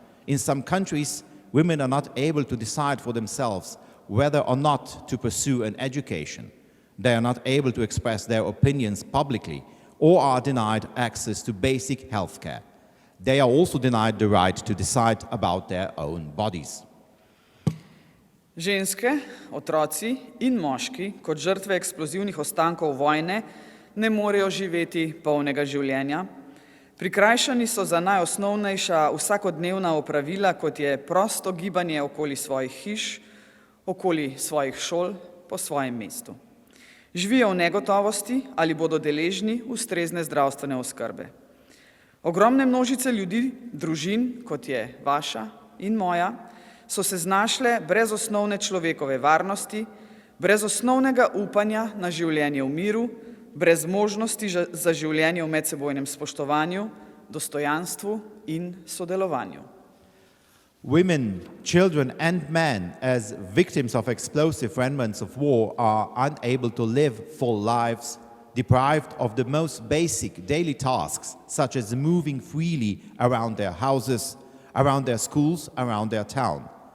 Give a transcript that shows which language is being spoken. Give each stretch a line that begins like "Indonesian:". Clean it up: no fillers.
English: In some countries, women are not able to decide for themselves whether or not to pursue an education. They are not able to express their opinions publicly or are denied access to basic health care. They are also denied the right to decide about their own bodies.
Slovenian: Ženske, otroci in moški kot žrtve eksplozivnih ostankov vojne ne morejo živeti polnega življenja. Prikrajšani so za najosnovnejša vsakodnevna opravila, kot je prosto gibanje okoli svojih hiš, okoli svojih šol, po svojem mestu. Živijo v negotovosti, ali bodo deležni ustrezne zdravstvene oskrbe. Ogromne množice ljudi, družin, kot je vaša in moja, so se znašle brez osnovne človekove varnosti, brez osnovnega upanja na življenje v miru, brez možnosti za življenje v medsebojnem spoštovanju, dostojanstvu in sodelovanju.
English: Women, children and men, as victims of explosive remnants of war, are unable to live full lives, deprived of the most basic daily tasks, such as moving freely around their houses, around their schools, around their town.